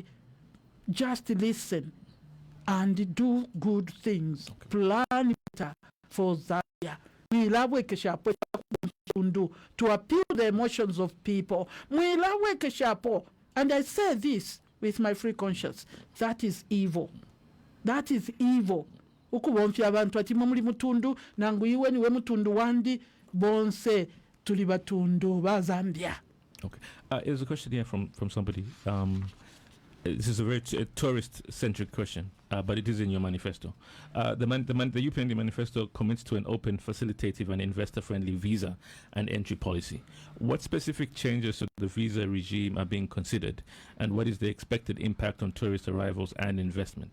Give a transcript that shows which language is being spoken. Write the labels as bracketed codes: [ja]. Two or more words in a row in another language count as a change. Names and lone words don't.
[en] Just listen and do good things. Plan better for Zambia. To appeal the emotions of people. And I say this with my free conscience. That is evil. That is evil. [bem] Ukubonfya abantu ati mumuli mutundu nangu iwe niwe mutundu wandi bonse tuli batundu ba Zambia. [en] Okay. There's a question here from somebody. This is a very tourist-centric question, but it is in your manifesto. The UPND manifesto commits to an open, facilitative, and investor-friendly visa and entry policy. What specific changes to the visa regime are being considered, and what is the expected impact on tourist arrivals and investment?